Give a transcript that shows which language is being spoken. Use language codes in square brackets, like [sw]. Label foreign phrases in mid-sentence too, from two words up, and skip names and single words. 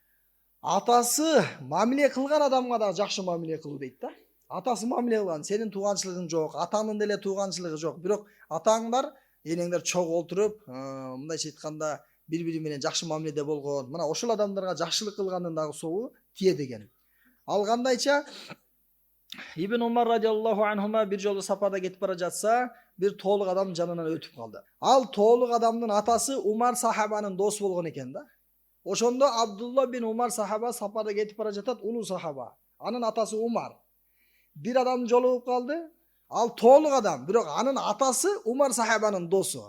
[ky] Атасы мамиле кылган адамга да жакшы мамиле кылуу дейт да. Атасы мамиле кылган, сенин тууганчылыгың жок, атаңдын деле тууганчылыгы жок, бирок атаңдар, энеңдер чогуу олтуруп, мындайча айтканда бири-бири менен жакшы мамиледе болгон. Мына ошол адамдарга жакшылык кылгандын дагы собу тиет экен. Ал кандайча? Ибн Умар [ar] رضي الله عنهما [ky] бир жолу сапарда кетип бара жатса, бир тоолук адам жанынан өтүп калды. Ал тоолук адамдын атасы Умар сахабанын досу болгон экен да. Ошондо Абдулла бин Умар сахаба сапарда кетип бара жатат, улуу сахаба. Анын атасы Умар. Бир адам жолугуп калды. Ал тоолук адам, бирок анын атасы Умар сахабанын досу.